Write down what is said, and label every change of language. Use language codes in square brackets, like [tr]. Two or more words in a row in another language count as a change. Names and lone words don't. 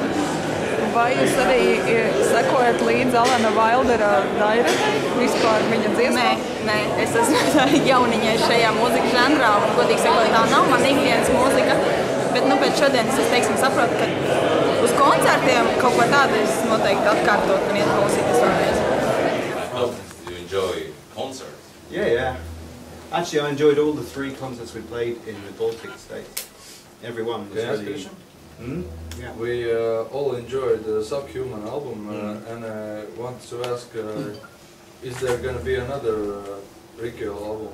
[lv] Vai jūs arī sekojat līdz Alana Vaildera Dairetei? Vispār viņa dziesmām? Nē, es esmu jauniņai šajā mūzikas žanrā, un godīgi sakot, tā nav mana ikdienas mūzika. Bet pēc šodienas es, teiksim, saprotu, ka uz koncertiem kaut ko tādu es noteikti atkārtot un iet klausīties vēlreiz. [en] How do you enjoy concerts? Yeah. Actually, I enjoyed all the 3 concerts we played in the Baltic states. Everyone was really... Yeah. We all enjoyed the Subhuman album, and I want to ask, is there going to be another Recoil album?